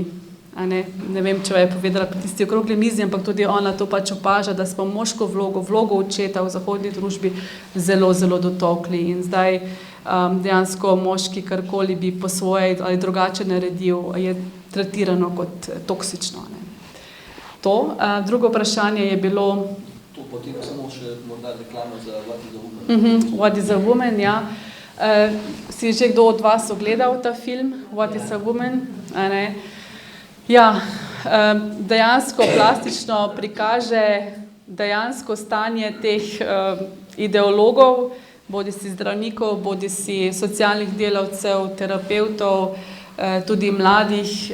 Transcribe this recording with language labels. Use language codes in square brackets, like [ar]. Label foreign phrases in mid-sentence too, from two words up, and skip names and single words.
[sl] Ne vem, če je povedala pri tisti okrogli mizi, ampak tudi ona to pač opaža, da smo moško vlogo očeta v zahodni družbi zelo, zelo dotolkli. In zdaj dejansko moški karkoli bi po svoje ali drugače naredil, je tretirano kot toksično. To. Drugo vprašanje je bilo... To potem samo še morda reklama za What is a Woman. What is a Woman, ja. Si že kdo od vas ogledal ta film What is a Woman? Ja, dejansko plastično prikaže dejansko stanje teh ideologov, bodi si zdravnikov, bodi si socialnih delavcev, terapevtov, tudi mladih,